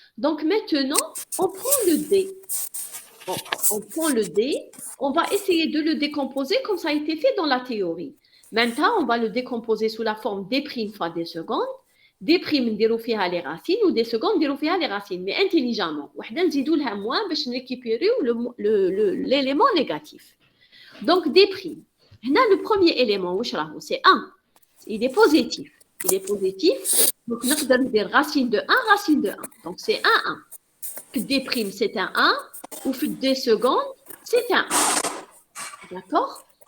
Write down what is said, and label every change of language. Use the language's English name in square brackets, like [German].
[French] Donc, maintenant, on prend le D. On prend le D, on va essayer de le décomposer comme ça a été fait dans la théorie. Maintenant, on va le décomposer sous la forme D' fois des secondes. D' [Arabic] نديرو فيها [French] les racines ou des secondes نديرو فيها les racines, mais intelligemment. [Arabic] وحده نزيدو لها moins باش نريكيبيريو [French] l'élément négatif. Donc D'. [Arabic] هنا [French] le premier élément [Arabic] واش راهو [French] c'est 1. Il est positif. Il est positif. Donc [Arabic] نقدر ندير [French] racine de 1 racine de 1. Donc c'est 1 1. D' c'est un 1. Ou fait des secondes, c'est un 1. D'accord?